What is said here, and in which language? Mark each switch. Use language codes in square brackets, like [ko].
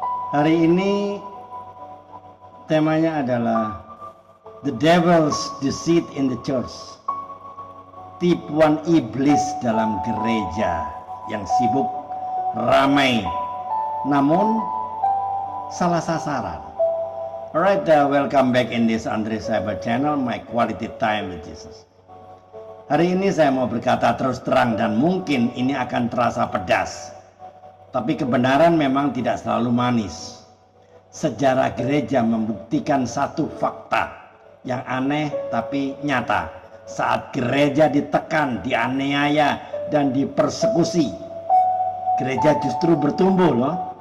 [id] Hari ini temanya adalah [en] The Devil's Deceit in the Church. [id] Tipuan iblis dalam gereja yang sibuk, ramai, namun salah sasaran. [en] Alright, welcome back in this Andre Cyber channel, my quality time with Jesus. [id] Hari ini saya mau berkata terus terang dan mungkin ini akan terasa pedas. Tapi kebenaran memang tidak selalu manis. Sejarah gereja membuktikan satu fakta yang aneh tapi nyata. Saat gereja ditekan, dianiaya, dan dipersekusi, gereja justru bertumbuh loh.